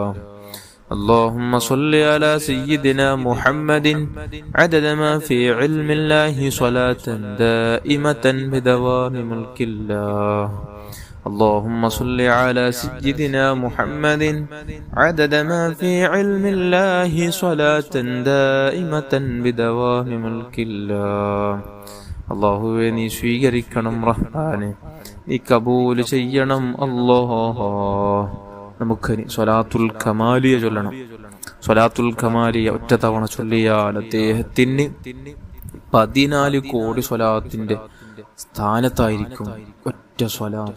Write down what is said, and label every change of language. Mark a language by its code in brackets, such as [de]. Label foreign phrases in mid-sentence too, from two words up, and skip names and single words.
[ar] اللهم صل على سيدنا محمد عدد ما في علم الله صلاة دائمة بدوام ملك الله. اللهم صل على سيدنا محمد عدد ما في علم الله صلاة دائمة بدوام ملك الله. [ml] അല്ലാഹുവേ നീ സ്വീകരിക്കണം റഹ്മാനെ, നീ കബൂൽ ചെയ്യണം അല്ലാഹ്. നമുക്ക് സ്വലാത്തുൽ കമാലിയ ചൊല്ലണം. സ്വലാത്തുൽ കമാലിയ ഒറ്റ തവണ ചൊല്ലിയാൽ അദ്ദേഹത്തിന് 14 കോടി സ്വലാത്തിന്റെ സ്ഥാനത്തായിരിക്കും ഒറ്റ സ്വലാത്ത്.